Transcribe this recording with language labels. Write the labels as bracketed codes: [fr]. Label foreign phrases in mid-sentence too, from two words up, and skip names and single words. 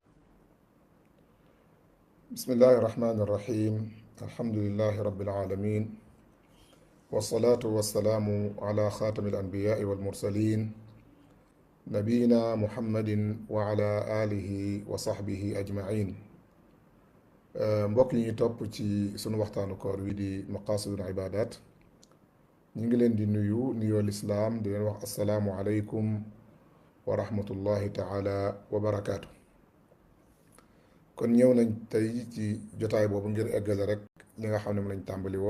[ar] بسم الله الرحمن الرحيم. الحمد لله رب العالمين، والصلاة والسلام على خاتم الأنبياء والمرسلين نبينا محمد وعلى آله وصحبه أجمعين. [wo] mbokk yi ñu topp ci sunu waxtaanu koor wi di [ar] مقاصد العبادات, [wo] ñu ngi leen di nuyu nuyoo lislaam di leen wax [ar] السلام عليكم ورحمة الله تعالى وبركاته. [wo] kon ñëw nañ tey ci jotaay boobu ngir eggale rek li nga xam ne mu lañ tàmbali woon.